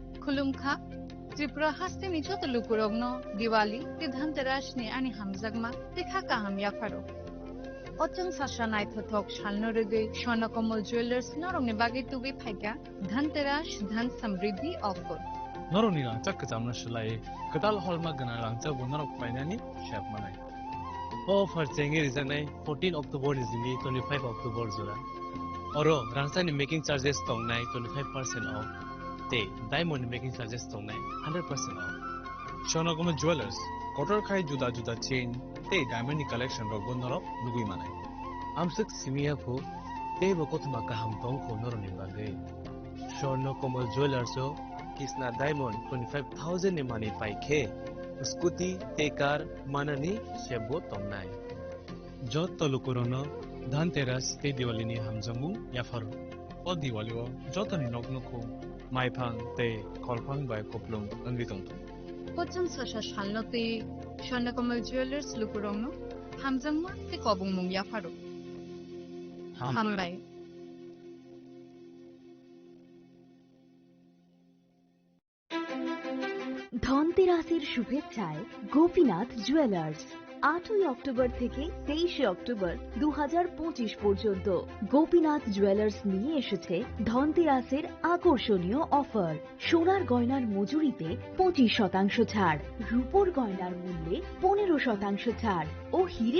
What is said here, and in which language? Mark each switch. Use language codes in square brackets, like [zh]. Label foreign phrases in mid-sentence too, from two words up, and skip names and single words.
[trp] खुलुमखा त्रिपुरा हास्तेनि जत लुकुरगनो दिवाली ते धनतेरासनि आनि हामजागमा ते खाका हाम याफारो अचन साशा नाइथथक शालनो रगै स्वर्णकमल ज्वेलर्स नरंनि बागै तुबि फाइका धनतेरास धन समृद्धि ऑफर नरंनि रांचा कजामना शलाय कदाल हॉलमा गना रांचा बनरक फाइनानि शेप मानाय ऑफर चेंगे रिजानाय 14 अक्टोबर निजिनि 25 अक्टोबर जोरा अरो रांचानि [en] making charges [trp] तंनाय 25% ऑफ ते [en] diamond making charges [trp] तंनाय 100% ऑफ स्वर्णकमल ज्वेलर्स कटर खाय जुदा जुदा चेन ते [en] diamond collection [trp] रक बनरक लुगुइ मानाय आमसक सिमियाखौ ते बकतमा गाहाम तंखौ नरंनि बागै स्वर्णकमल ज्वेलर्स Kisna Diamond 25,000 ni mani paike scooty te car manani shebo tomnai jot tolukurono dhanteras te diwali ni hamjamu yafaro o diwali o jotani noknoko maiphang te kholphang bai koplung angitong Pochon sasha shalnote Swarnakomal Jewelers lukurongno hamjamu te kobungmung yafaro hambai [bn] ধনতেরাসের শুভেচ্ছায় গোপীনাথ জুয়েলার্স 8 অক্টোবর থেকে 23 অক্টোবর 2025 পর্যন্ত গোপীনাথ জুয়েলার্স নিয়ে এসেছে ধনতেরাসের আকর্ষণীয় অফার সোনার গয়নার মজুরিতে 25% ছাড় রূপোর গয়নার মূল্যে 15% ছাড় ও হীরের